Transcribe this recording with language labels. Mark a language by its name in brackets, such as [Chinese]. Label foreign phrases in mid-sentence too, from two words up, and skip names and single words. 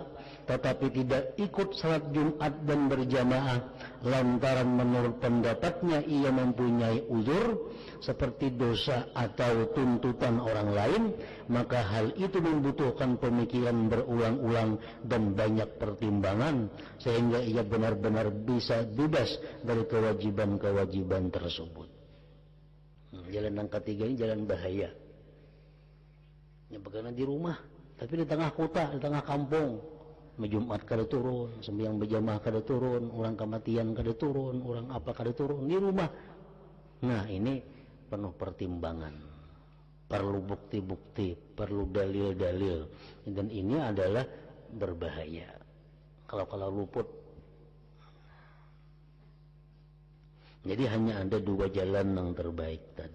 [Indonesian] tetapi tidak ikut salat Jumat dan berjamaah, lantaran menurut pendapatnya ia mempunyai uzur seperti dosa atau tuntutan orang lain, maka hal itu membutuhkan pemikiran berulang-ulang dan banyak pertimbangan, sehingga ia benar-benar bisa bebas dari kewajiban-kewajiban tersebut. Jalan yang ketiga ini jalan bahaya. Ya, bagaimana di rumah, tapi di tengah kota, di tengah kampung, Jumat kada turun, sembahyang berjamaah kada turun, orang kematian kada turun, orang apa kada turun di rumah. Nah, ini penuh pertimbangan, perlu bukti-bukti, perlu dalil-dalil, dan ini adalah berbahaya kalau luput. Jadi hanya ada 2 jalan yang terbaik tadi.